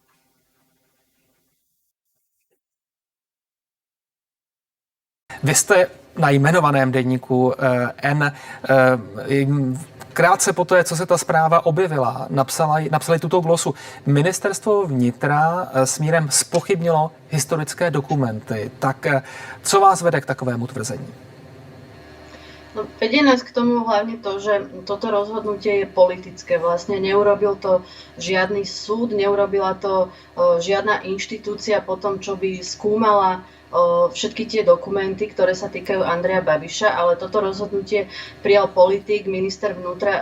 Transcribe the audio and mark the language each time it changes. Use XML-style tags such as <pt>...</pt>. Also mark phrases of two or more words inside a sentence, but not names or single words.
<cs>Vy jste na jmenovaném Deníku N krátce po té, co se ta zpráva objevila, napsali tuto glosu. Ministerstvo vnitra smírem zpochybnilo historické dokumenty. Tak co vás vede k takovému tvrzení? No,</cs> <sk>vedie nás k tomu hlavne to, že toto rozhodnutie je politické. Vlastne neurobil to žiadny súd, neurobila to žiadna inštitúcia po tom, čo by skúmala všetky tie dokumenty, ktoré sa týkajú Andreja Babiša, ale toto rozhodnutie prijal politik, minister vnútra</sk>